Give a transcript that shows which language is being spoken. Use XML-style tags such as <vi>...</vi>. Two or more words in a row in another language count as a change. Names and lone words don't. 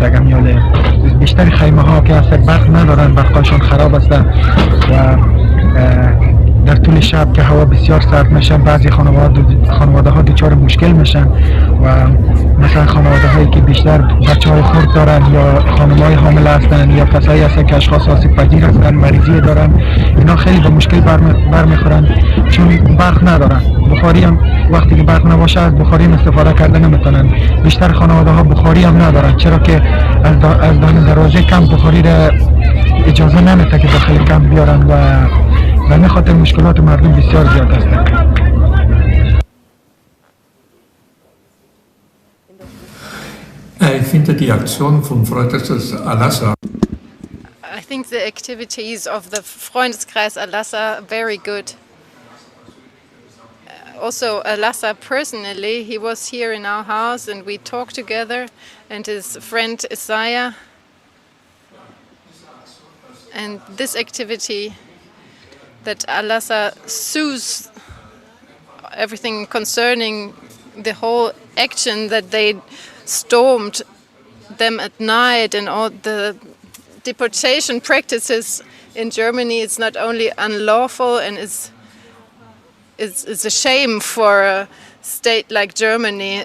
<fa>اگر میاله بیشتر خیمه ها که اصلا برق ندارن، برقاشون خراب است و در طول شب که هوا بسیار سرد میشن بعضی خانواده ها دچار مشکل میشن و مثلا خانواده هایی که بیشتر بچه های خرد دارن یا خانم های حامل هستن یا کسایی هستن که اشخاص آسیب پذیر هستن، مریضی دارن، اینا خیلی به مشکل برمیخورن چون برق ندارن. بخاری هم وقتی که برق نباشه از بخاری هم استفاده کرده نمیتونن. بیشتر خانواده ها بخاری هم ندارن، چرا که از داخل دروازه کمپ بخاری را اجازه نمیده که داخل کمپ بیارن و به خاطر مشکلات مردم بسیار زیاد هستند.</fa> <de>Ich finde die Aktion vom Freundeskreis Al-Assad.</de> <en>I think the activities of the Freundeskreis Al-Assad very good. Also Al-Assad personally, he was here in our house and we talked together, and his friend Isaiah. And this activity that Al-Assad sues everything concerning the whole action that they stormed them at night and all the deportation practices in Germany, it's not only unlawful and it's a shame for a state like Germany.</en>